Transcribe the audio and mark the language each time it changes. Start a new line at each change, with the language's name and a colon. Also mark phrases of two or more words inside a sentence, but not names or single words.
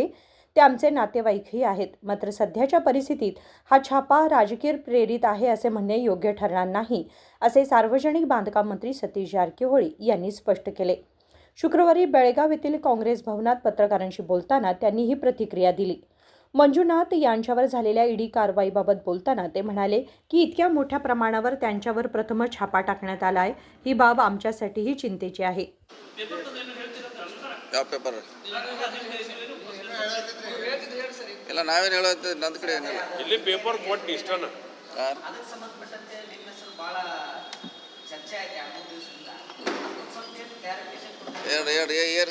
Marathi: ते आमचे नातेवाईकही आहेत. मात्र सध्याच्या परिस्थितीत हा छापा राजकीय प्रेरित आहे असे म्हणणे योग्य ठरणार नाही, असे सार्वजनिक बांधकाम मंत्री सतीश जारकिहोळी यांनी स्पष्ट केले. शुक्रवारी बेळगाव येथील काँग्रेस भवनात पत्रकारांशी बोलताना त्यांनी ही प्रतिक्रिया दिली. मंजुनाथ यांच्यावर झालेल्या ईडी कारवाईबाबत बोलताना ते म्हणाले की इतक्या मोठ्या प्रमाणावर त्यांच्यावर प्रथम छापा टाकण्यात आला आहे. ही बाब आमच्यासाठीही चिंतेची आहे.
Kannada: ಯಾವ ಪೇಪರ್ ಎಲ್ಲ ನಾವೇನು ಹೇಳೋದು ನನ್ನ ಕಡೆ ಏನಿಲ್ಲ. ಇಲ್ಲಿ ಪೇಪರ್ ಕೊಟ್ಟು ಇಷ್ಟನ ಅದಕ್ಕೆ ಸಂಬಂಧಪಟ್ಟಂತೆ ನಿಮ್ಮ ಹೆಸರು ಭಾಳ ಚರ್ಚೆ ಆಯ್ತು ಆ 3 ದಿವಸದಿಂದ. ಅದಕ್ಕೆ ಸ್ವಲ್ಪ ಕ್ಲಾರಿಫಿಕೇಶನ್